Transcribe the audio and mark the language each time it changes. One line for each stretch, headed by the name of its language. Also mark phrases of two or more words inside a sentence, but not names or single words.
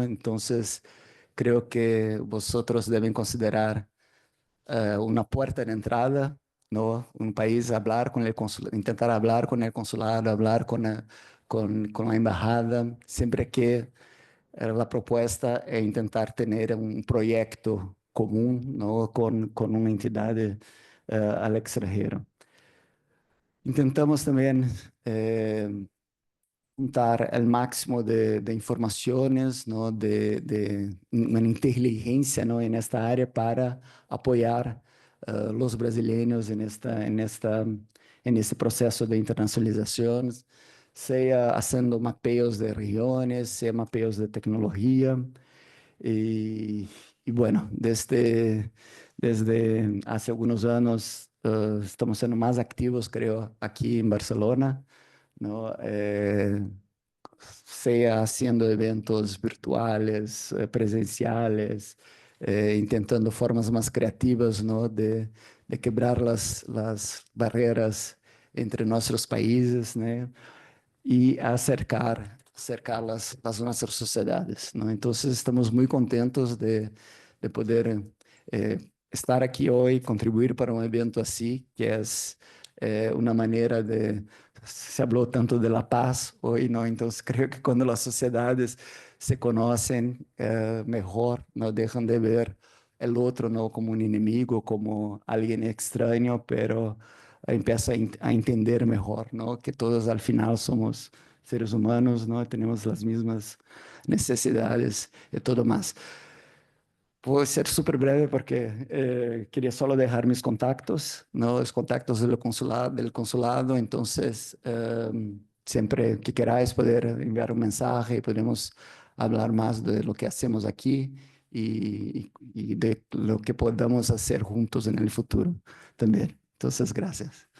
Portuguese: Então, creio que vosotros devem considerar uma porta de entrada, no, um país, hablar com o consulado, tentar falar com o consulado, falar com a embajada, sempre que a proposta é tentar ter um projeto comum, no, com uma entidade ao extranjero. Intentamos também juntar o máximo de informações, ¿no? de uma inteligência, ¿no?
Spanish: En esta área
Portuguese: para apoiar os brasileiros
Spanish: en este
Portuguese: processo de internacionalização, seja fazendo mapeios de regiões, seja mapeios de tecnologia.
Spanish: Bueno, desde hace algunos años estamos siendo más activos, creo, aquí en Barcelona, ¿no? Sea haciendo eventos virtuales, presenciales, intentando formas más creativas, ¿no? de quebrar las barreras entre nuestros países, ¿no?
Portuguese: E acercar as nossas sociedades, não? Então, estamos muito contentos de poder estar aqui hoje, contribuir para um evento assim, que é uma maneira de... Se falou tanto
Spanish: de la paz
Portuguese: hoje, não? Então, creio que quando as sociedades se conhecem melhor, não deixam de ver o outro não como um inimigo, como alguém estranho,
Spanish: pero empieza a entender
Portuguese: melhor, não?
Spanish: Que todos, al final, somos seres humanos, ¿no? Tenemos las mismas necesidades y todo más. Voy a ser súper breve porque quería solo dejar mis contactos, ¿no? Los contactos del consulado. Entonces, siempre que queráis poder enviar un mensaje, podemos hablar más de lo que hacemos aquí y de lo que podamos hacer juntos en el futuro también.